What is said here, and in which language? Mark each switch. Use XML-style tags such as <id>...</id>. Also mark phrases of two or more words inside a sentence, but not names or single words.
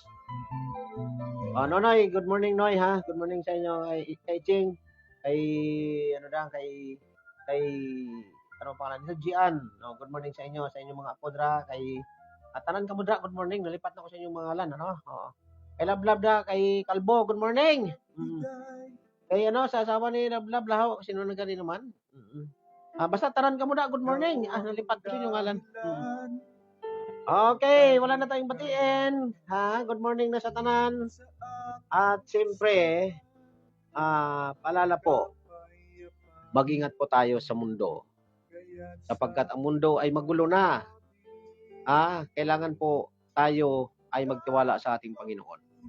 <hil>Nonoy,</hil> <en>good morning</en> <hil>Noy</hil> <en>Good morning</en> <hil>sa inyo kay Ching, kay kay ano pangalan nito Gian. No,</hil> <en>good morning</en> <hil>sa inyo, sa inyong mga apodra, kay tanan kamo dra,</hil> <en>good morning.</en> <hil>Nalipat na ko sa inyong mga ngalan, ano? Oo. Kay Lablab da, kay Kalbo,</hil> <en>good morning.</en> <hil>Kay sa asawa ni Lablab lahaw, sino na gani naman? Basta tanan kamo da,</hil> <en>good morning.</en> <hil>Nalipat ko sa inyong ngalan. Okay,</hil> <tl>wala na tayong batiin.</tl> <en>Good morning</en> <hil>na sa tanan.</hil> <tl>At siyempre, paalala po, mag-ingat po tayo sa mundo. Sapagkat ang mundo ay magulo na. Kailangan po tayo ay magtiwala sa ating Panginoon.</tl>